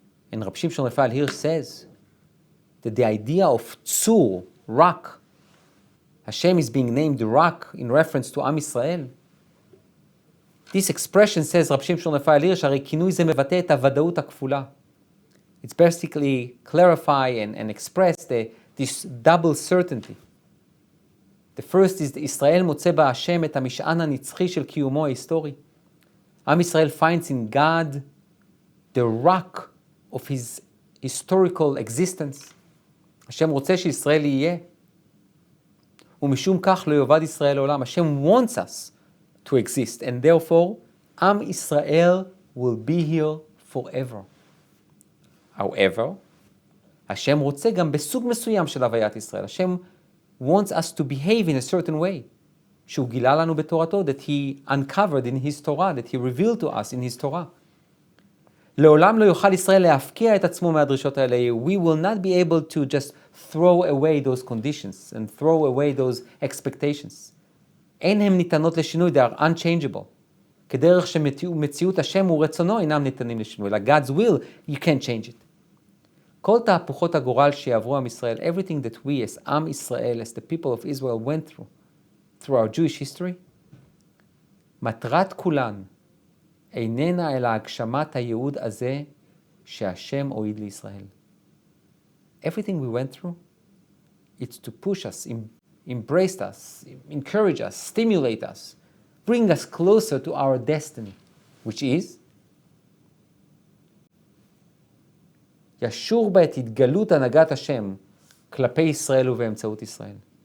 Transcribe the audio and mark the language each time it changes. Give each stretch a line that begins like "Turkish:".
English: And Rabbi Shimshon Raphael here says that the idea of tzur, rock, Hashem is being named the rock in reference to Am Yisrael. This expression, says Rabbi Shimshon Raphael here,
Hebrew: שהרי כינוי זה מבטא את הוודאות הכפולה.
English: It's basically clarify and express this double certainty. The first is,
Hebrew: ישראל מוצא בהשם את המשען הנצחי של קיומו ההיסטורי.
English: Am Yisrael finds in God the rock of his historical existence.
Hebrew: השם רוצה שישראל יהיה. ומשום כך לא יאבד ישראל לעולם.
English: Hashem wants us to exist, and therefore, Am Yisrael will be here forever.
Hebrew: However, השם רוצה גם בסוג מסוים של הוויית ישראל.
English: השם wants us to behave in a certain way.
Hebrew: שהוא גילה לנו בתורתו,
English: that he uncovered in his Torah, that he revealed to us in his Torah.
Hebrew: לעולם לא יוכל ישראל להפקיע את עצמו מהדרישות האלה.
English: We will not be able to just throw away those conditions and throw away those expectations.
Hebrew: אין הם ניתנות לשינוי,
English: they are unchangeable.
Hebrew: כדרך שמציאות השם ורצונו אינם ניתנים לשינוי.
English: Like God's will, you can't change it.
Hebrew: כל תהפוכות הגורל שיעברו עם ישראל,
English: everything that we as עם ישראל, as the people of Israel went through our Jewish history,
Hebrew: מטרת כולן איננה אלא הגשמת הייעוד הזה שהשם הועיד לישראל.
English: Everything we went through, it's to push us, embrace us, encourage us, stimulate us, bring us closer to our destiny, which is
Hebrew: ישור בה את התגלות הנהגת השם כלפי ישראל ובאמצעות ישראל.